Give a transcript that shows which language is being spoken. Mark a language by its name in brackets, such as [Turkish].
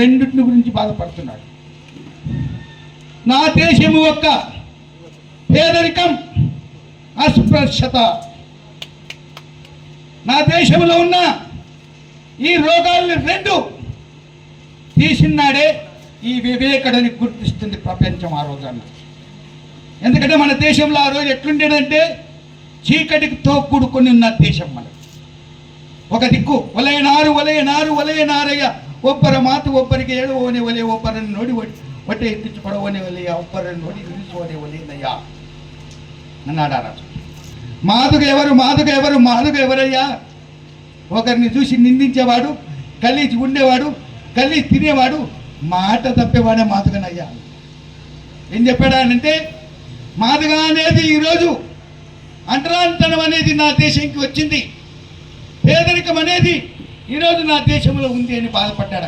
[Telugu] రెండింటిని గురించి బాధపడుతున్నాడు. నా దేశము యొక్క పేదరికం, అస్పృశ్యత, నా దేశంలో ఉన్న ఈ రోగాల్ని రెండు తీసినాడే ఈ వివేకుడిని గుర్తిస్తుంది ప్రపంచం ఆ రోజున. ఎందుకంటే మన దేశంలో ఆ రోజు ఎట్లుండేదంటే చీకటితో కూడుకొని ఉన్న దేశం మనది. ఒక దిక్కు ఒలయనారు ఒలయనారు ఒలయనారయ్య, [Kannada] ಒಬ್ಬರ ಮಾತು ಒಬ್ಬರಿಗೆ ಹೇಳುವವನೇ ಒಲೆ, ಒಬ್ಬರನ್ನು ನೋಡಿ ಹೊಟ್ಟೆ ಎತ್ತಿಟ್ಟು ಪಡುವವನೇ ಒಲೆಯ, ಒಬ್ಬರನ್ನು ನೋಡಿ ನಿಲ್ಲಿಸುವವನೇ ಒಲೆಯನ್ನಯ್ಯ [Telugu] అన్నాడు ఆ రాజు. మాదుగ ఎవరయ్యా? ఒకరిని చూసి నిందించేవాడు, కలిసి ఉండేవాడు, కలిసి తినేవాడు, మాట తప్పేవాడే మాదుగనయ్యా. ఏం చెప్పాడా అంటే, మాదుగ అనేది ఈరోజు అంటరాంతనం అనేది నా దేశంకి వచ్చింది, పేదరికం అనేది ఈరోజు నా దేశంలో ఉంది అని బాధపడ్డాడు.